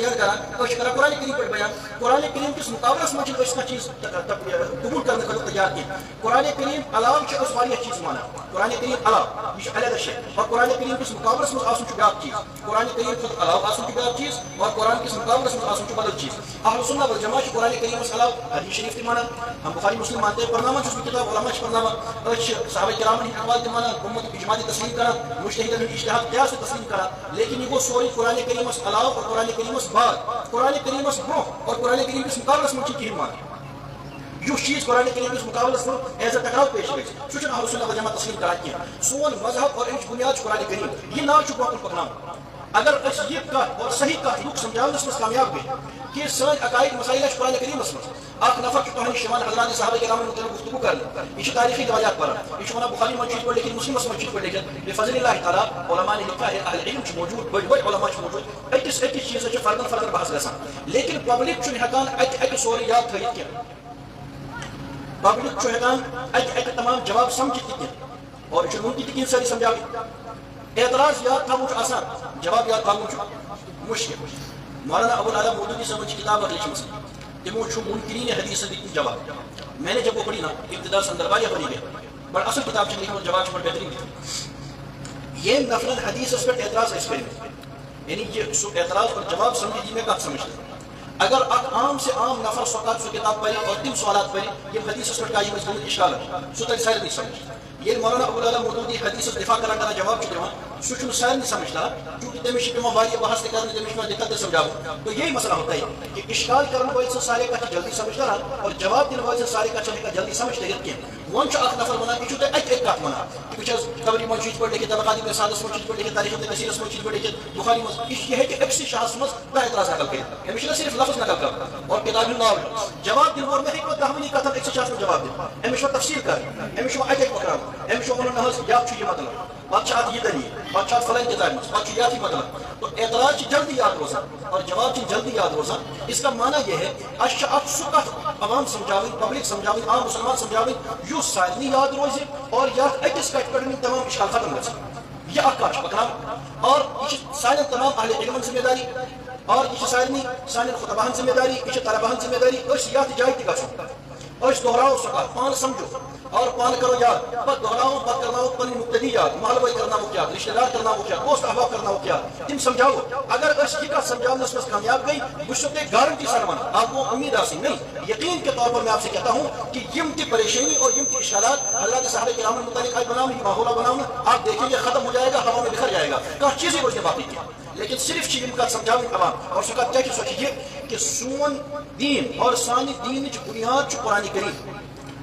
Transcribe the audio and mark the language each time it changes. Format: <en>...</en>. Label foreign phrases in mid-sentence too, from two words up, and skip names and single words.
<ks>بیان کران أسۍ چھِ کران قرآن کریم پٮ۪ٹھ بیان قرآن کریم کِس مقابلس منٛز چھِنہٕ أسۍ کانٛہہ چیٖز قبوٗل کرنہٕ خٲطرٕ تیار کینٛہہ قرآن کریم علاوٕ چھِ أسۍ واریاہ چیٖز مانان قرآن کریم علاوٕ یہِ چھُ علیحدٕ شے اور قرآن کریم کِس مقابلس منٛز آسُن چھُ بیاکھ چیٖز قرآن کریم کھۄتہٕ علاوٕ آسُن چھُ بیاکھ چیٖز اور قرآن کِس مقابلس منٛز آسُن چھُ بدل چیٖز اہل سنت والجماعت چھِ قرآن کریمس علاوٕ حدیث شریف تہِ مانان</ks> <ur>ہم بخاری مسلم مانتے ہیں</ur> <ks>پرنامان چھُس بہٕ کتاب علما چھِ پرناوان أسۍ چھِ صحابہ کرامن ہٕنٛدۍ اقوال تہِ مانان اُمتُک اجماع تہِ تسلیٖم کران مجتہدن ہُنٛد اجتہاد قیاس تہِ تسلیٖم کران لیکن یہِ گوٚو سورُے قرآن کریمس علاوٕ اور قرآن کریمس بعد قرآن کریمس برونٛہہ اور قرآن کریم کِس مقابلس منٛز چھِنہٕ کِہیٖنۍ مانان یُس چیٖز قرآن کریم کِس مقابلس منٛز ایز اے ٹکراو پیش گژھِ سُہ چھُنہٕ اہل سنت والجماعت تسلیٖم کران کینٛہہ سون مذہب اور اَمِچ بُنیاد چھُ قرآن کریم یہِ ناو چھُ برونٛہہ کُن پکناوُن اگر أسۍ یہِ کتھ اور صحیح کتھ لُکھ سمجھاونس منٛز کامیاب گٔے کہ سٲنۍ عقاید مسائل چھِ قرآن کریمس منٛز اکھ نفر چھُ تۄہہِ نِش یِوان حضرات صحابہ کرامن متعلق گفتگو کرنہٕ یہِ چھُ تاریخی رواجات پران یہِ چھُ ونان بخاری منٛز چھُ یِتھ پٲٹھۍ لیکھِتھ مسلمس منٛز چھُ یِتھ پٲٹھۍ لیکھِتھ بفضل اللہ تعالیٰ</ks> <ur>علماء نے لکھا ہے</ur> <ks>اہل علم چھِ موجود بٔڑۍ بٔڑۍ علما چھِ موجود أکِس چیٖزس چھِ فردن فردن بحث گژھان لیکن پبلک چھُنہٕ ہٮ۪کان اکہِ سورُے یاد تھٲیِتھ کینٛہہ پبلک چھُ ہٮ۪کان اکہِ تمام جواب سمجھِتھ تہِ کینٛہہ اور یہِ چھُنہٕ ممکن تہِ کِہیٖنۍ سٲری سمجھاوٕنۍ اعتراض یاد تھاوُن چھُ آسان جواب یاد تھاوُن چھُ مشکل مولانا ابو العلا مودودی</ks> <ur>صاحب کی کتاب</ur> <ks>لکھمٕژ تمو چھُ منکرین حدیث دِتمٕتۍ جواب</ks> <ur>میں نے جب وہ پڑھی نا ابتدا سے</ur> <ks>اندر واریاہ</ks> <ur>پڑھی گئی</ur> <ks>بڑا اصل کتاب چھِ لیکھمٕژ جواب چھُ بڑٕ بہتریٖن دِتمٕتۍ ییٚمۍ نفرن حدیثس پٮ۪ٹھ اعتراض ٲسۍ کٔرمٕتۍ یعنی کہ سُہ اعتراض اور جواب سمجھِ یہِ مےٚ کتھ سمجھ اگر اکھ عام سے عام نفر سۄ کتاب پرِ اور تِم سوالات پرِ یِم حدیثس پٮ۪ٹھ قایم ٲسۍ گٔمٕتۍ اِشکالن سُہ ترِ سارنٕے سمجھ ییٚلہِ مولانا ابو العلا مودودی حدیثس دفاع کران کران جواب چھُ دِوان سُہ چھُنہٕ سارنٕے سمجھ تران چوٗنٛکہِ تٔمِس چھِ پیٚوان واریاہ بحث تہِ کرٕنۍ تٔمِس چھُ پیٚوان دِقت تہِ سمجھاوٕنۍ</ks> <ur>تو یہی مسئلہ ہوتا ہے کہ</ur> <ks>اشکال کرن وٲلۍ سٕنٛز سارے کتھ چھِ جلدی سمجھ تران اور جواب دِنہٕ وٲلۍ سٕنٛز سارے کتھ چھنہٕ ہٮ۪کان جلدی سمجھ تٔرِتھ کینٛہہ وۄنۍ چھُ اکھ نفر ونان یہِ چھُو تۄہہِ اکہِ کتھ ونان بہٕ چھَس قبری منٛز چھُ یِتھ پٲٹھۍ لیکھِتھ طبقات ارسالس منٛز چھُ یِتھ پٲٹھۍ لیکھِتھ تاریخ کثیرس منٛز چھُ یِتھ پٲٹھۍ لیکھِتھ بخاری منٛز یہِ ہیٚکہِ أکسٕے شاہس منٛز دہ اعتراض نقل کٔرِتھ أمِس چھُنہ صرف لفظ نقل کرُن اور کتابہِ ہُنٛد ناو جواب دِنہٕ وول مےٚ ہیٚکہِ نہٕ دہوٕنی کتھن أکسٕے شاہس منٛز جواب دِتھ أمِس چھُ تفصیل کرٕنۍ أمِس چھُ اکہِ اکہِ پکراوُن أمِس چھُ ونُن نہ حظ یتھ چھُ یہِ مطلب پتہٕ چھِ اتھ یہِ دلیٖل پتہٕ چھُ اتھ فلٲنۍ کتابہِ منٛز پتہٕ چھُ یتھ یہِ مطلب تو اعتراض چھِ جلدی یاد روزان اور جواب چھِ جلدی یاد روزان</ks> <ur>اس کا معنی یہ ہے</ur> <ks>اسہِ چھِ اتھ سُہ کتھ عوام سمجھاوٕنۍ پبلک سمجھاوٕنۍ عام مسلمان سمجھاوٕنۍ یُس سارنٕے یاد روزِ اور یتھ أکِس کتھِ پٮ۪ٹھ یِم تمام اشکال ختم گژھِ یہِ اکھ کتھ چھِ پکناوٕنۍ اور یہِ چھِ سانٮ۪ن تمام اہل علمن ذمہ داری اور یہِ چھِ سارنٕے سانٮ۪ن خطباہن ذمہ داری یہِ چھِ طلباہن ذمہ داری أسۍ یتھ جایہِ تہِ گژھو أسۍ دہراوو سۄ کتھ پانہٕ سمجھو اور پانہٕ کرو یاد پتہٕ دہراوو پتہٕ کرناوو پنٕنۍ مقتدی یاد محلہٕ وٲلۍ کرناووکھ یاد رشتہٕ دار کرناووکھ یاد دوست احباب کرناووکھ یاد تِم سمجھاوو اگر أسۍ یہِ کتھ سمجھاونس منٛز کامیاب گٔے بہٕ چھُسو تۄہہِ گارنٹی سان ونان</ks> <ur>آپ کو امید</ur> <ks>آسٕنۍ</ks> <ur>نہیں یقین کے طور پر میں آپ سے کہتا ہوں کہ</ur> <ks>یم تہِ پریشانی اور یم تہِ اشکالات حضرات صحابہ کرام متعلق</ks> <ur>آج بناؤ یہ ماحول بناؤ آپ دیکھیں گے ختم ہو جائے گا ہوا میں بکھر جائے گا</ur> <ks>کانٛہہ چیزٕے روزِ نہٕ باقٕے کینٛہہ لیکن صرف چھِ یم کتھ سمجھاوٕنۍ عوام اور سۄ کتھ کیٛاہ چھِ سۄ چھِ یہِ کہ سون دین اور سانہِ دیٖنٕچ بُنیاد چھُ قرآن کریم</ks>